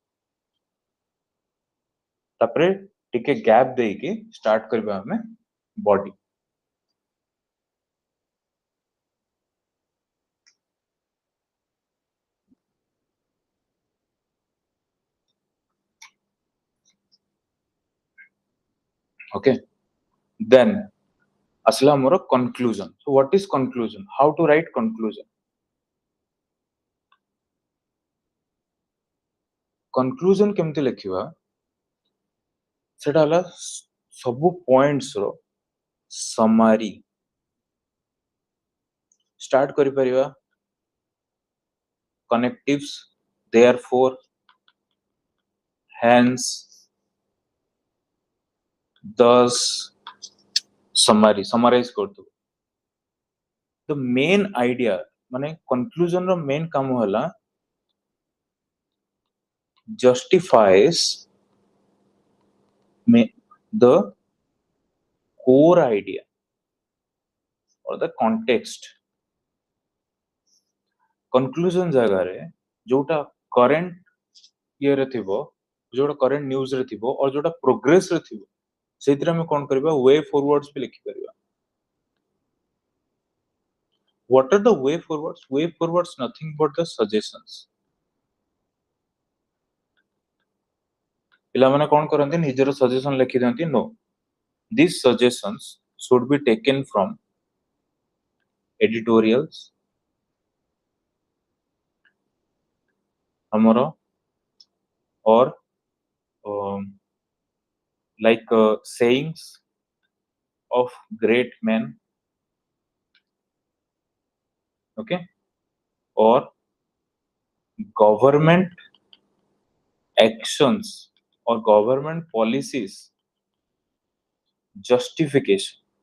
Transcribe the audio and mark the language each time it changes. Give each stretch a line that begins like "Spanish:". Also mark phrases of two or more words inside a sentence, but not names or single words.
Odia: ତାପରେ ଟିକେ ଗ୍ୟାପ ଦେଇ କେ ଷ୍ଟାର୍ଟ କରିବା ଆମେ ବଡି
English: ok then
Odia: ଆସିଲା ମୋର କନକ୍ଲୁଜନ
English: so what is conclusion how to write conclusion
Odia: କନକ୍ଲୁଜନ କେମିତି ଲେଖିବା ସେଟା ହେଲା ସବୁ ପଏଣ୍ଟ୍ସ ର ସମେରୀ ଷ୍ଟାର୍ଟ କରି ପାରିବା କନେକ୍ଟିଭ୍ସ
English: therefore hence thus summarize
Odia: କରତୋ
English: the main idea
Odia: माने conclusion रो main काम होला justifies
English: the core idea or the context conclusion
Odia: ଜାଗା ରେ ଯୋଉଟା current ଏ ରେ ଥିବ ଯୋଉଟା
English: current news
Odia: ରେ ଥିବ ଆଉ ଯୋଉଟା progress ରେ ଥିବ ସେଥିରେ ଆମେ କଣ କରିବା
English: way forwards
Odia: ପେ ଲେଖି ପାରିବା
English: what are the way forwards nothing but the suggestions
Odia: ପିଲା ମାନେ କଣ କରନ୍ତି ନିଜର ସଜେସନ ଲେଖି ଦିଅନ୍ତି ନା
English: these suggestions should be taken from editorials हमरो or like sayings of great men okay or government actions or government policies justification